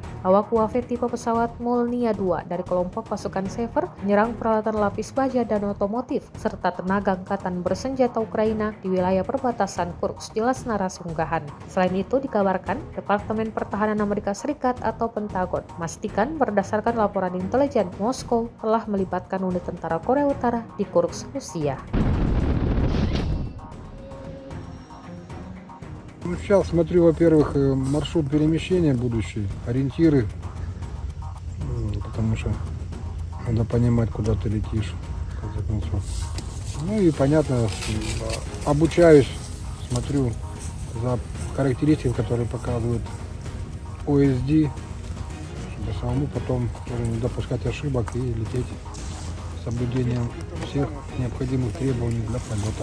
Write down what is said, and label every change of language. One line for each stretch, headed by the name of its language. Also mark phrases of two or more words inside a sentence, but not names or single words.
Indonesian: Awak UAV tipe pesawat Molnia 2 dari kelompok pasukan Sever menyerang peralatan lapis baja dan otomotif, serta tenaga angkatan bersenjata Ukraina di wilayah perbatasan Kursk, jelas narasi unggahan. Selain itu dikabarkan Departemen Pertahanan Amerika Serikat atau Pentagon memastikan berdasarkan laporan intelijen Moskow telah melibatkan unit tentara Korea Utara di Kursk, Rusia.
Russian: Сейчас смотрю, во-первых, маршрут перемещения будущий, ориентиры, потому что надо понимать, куда ты летишь, в конце концов. Ну и понятно, обучаюсь, смотрю за характеристиками, которые показывают OSD, чтобы самому потом тоже не допускать ошибок и лететь с соблюдением всех необходимых требований для полета.